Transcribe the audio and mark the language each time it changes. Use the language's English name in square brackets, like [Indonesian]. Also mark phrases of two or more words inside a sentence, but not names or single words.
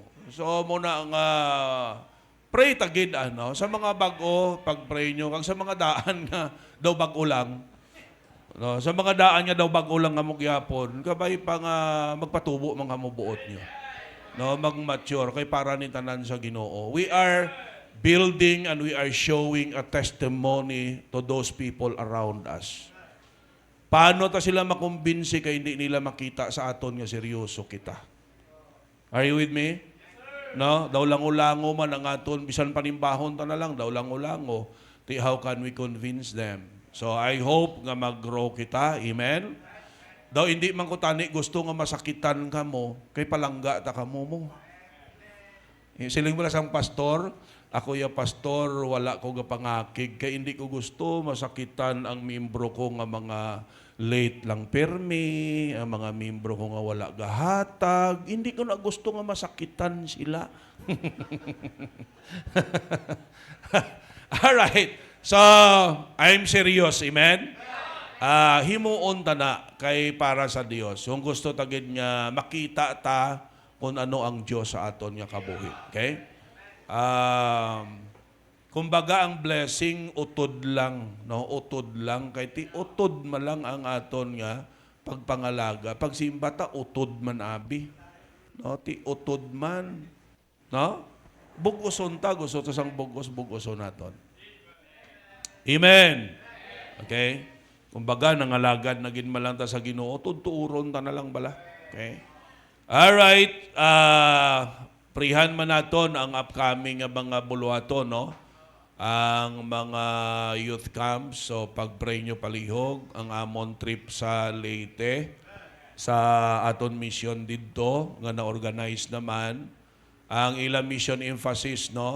[Hiligaynon] So muna ang pray tagid ano sa mga bag-o pag-pray nyo kag sa mga daan nga daw bag-o lang. No, sa mga daan nga daw bag-o lang nga mo gyapon, kabay pa nga magpatubo mga mubuot nyo. No, mag-mature kay para ni tanan sa Ginoo. [English] We are building and we are showing a testimony to those people around us. [Hiligaynon] Paano ta sila makumbinsi kay hindi nila makita sa aton nga seryoso kita? [English] Are you with me? [Hiligaynon] No? Daw lango-lango man ang aton, bisan panimbahon ta na lang, daw lango-lango. [English] How can we convince them? So I hope [Hiligaynon] nga mag-grow kita. Amen? Daw hindi man ko tani gusto nga masakitan ka mo, kay palangga ta ka mo. Siling mo sang pastor, ako ya pastor, wala ko gapangakig, kay hindi ko gusto masakitan ang membro ko nga mga late lang permi, ang mga membro ko nga wala gahatag, hindi ko na gusto nga masakitan sila. [English] Alright, so I'm serious, amen? [Hiligaynon] Himuon ta na kay para sa Dios. Kung gusto tagid nga makita ta kung ano ang Dios sa aton nga kabuhi. Okay? Kumbaga ang blessing utod lang, no? Utod lang kay ti utod man lang ang aton nga pagpangalaga. Pag simba ta utod man abi. No, ti utod man, no? Bugoson ta, gusto ta sang bugoson naton. Amen. Okay? Kumbaga nangalagad na gin man lang ta sa Ginoo, tuturon ta na lang bala. Okay? [English] All right, [Hiligaynon] prihan man naton ang upcoming nga mga buluhaton, no? Ang mga [English] youth camps, [Hiligaynon] so pag-pray nyo palihog, ang amon trip sa Leyte, sa aton mission didto, nga na-organize naman, ang ila [English] mission emphasis, [Hiligaynon] no?